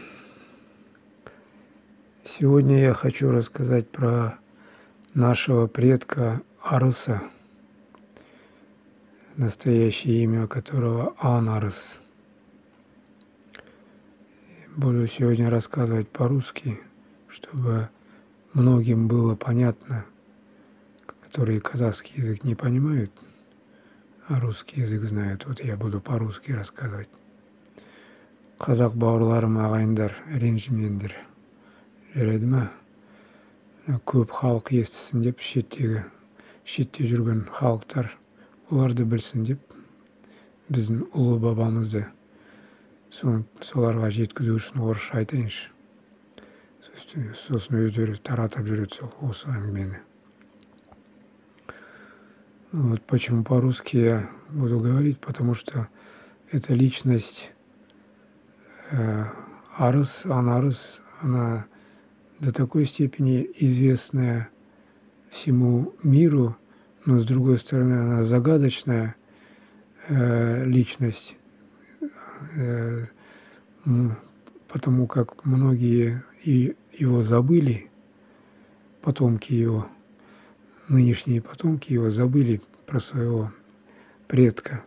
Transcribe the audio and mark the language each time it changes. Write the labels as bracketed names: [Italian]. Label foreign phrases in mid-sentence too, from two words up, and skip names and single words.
[Russian] Сегодня я хочу рассказать про нашего предка Арыса, настоящее имя которого Анарыс. Буду сегодня рассказывать по-русски, чтобы многим было понятно, которые казахский язык не понимают, а русский язык знают. Вот я буду по-русски рассказывать. [Kazakh] Қазақ бауырларым, ағайындар, ренжімеңдер. Жарайды ма? Көп халық естісін деп, шетте жүрген халықтар оларды білсін деп, біздің ұлы бабамызды соларға жеткізу үшін орысша айтайыншы. Сосын өздері таратып жүреді осы әңгімені. [Russian] Вот почему по-русски я буду говорить, потому что эта личность Арыс, Анарыс, она до такой степени известная всему миру, но с другой стороны она загадочная личность, потому как многие его забыли, потомки его, нынешние потомки его забыли про своего предка.